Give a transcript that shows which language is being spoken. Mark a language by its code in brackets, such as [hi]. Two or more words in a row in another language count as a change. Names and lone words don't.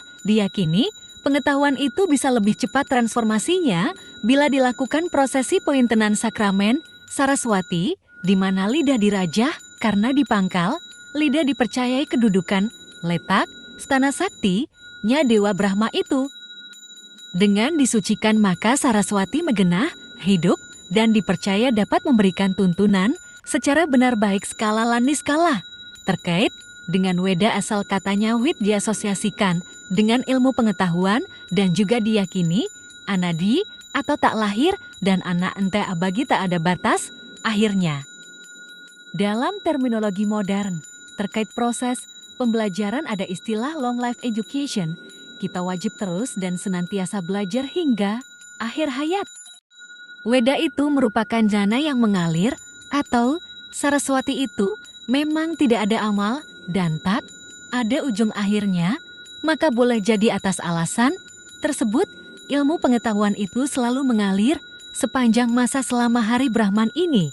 [id] Diyakini pengetahuan itu bisa lebih cepat transformasinya bila dilakukan prosesi pointenan sakramen Saraswati, di mana lidah dirajah karena dipangkal, lidah dipercayai kedudukan, letak, stana sakti-nya Dewa Brahma itu. Dengan disucikan maka Saraswati megenah, hidup, dan dipercaya dapat memberikan tuntunan secara benar baik [ban] skala lan niskala. [id] Terkait dengan Weda asal katanya wit diasosiasikan dengan ilmu pengetahuan dan juga diyakini anadi atau tak lahir dan anak ente abagi tak ada batas, akhirnya. Dalam terminologi modern, terkait proses pembelajaran ada istilah [en] long life education. [id] Kita wajib terus dan senantiasa belajar hingga akhir hayat. Weda itu merupakan jana yang mengalir atau Saraswati itu memang tidak ada amal dan tak ada ujung akhirnya, maka boleh jadi atas alasan tersebut ilmu pengetahuan itu selalu mengalir sepanjang masa selama hari Brahman ini.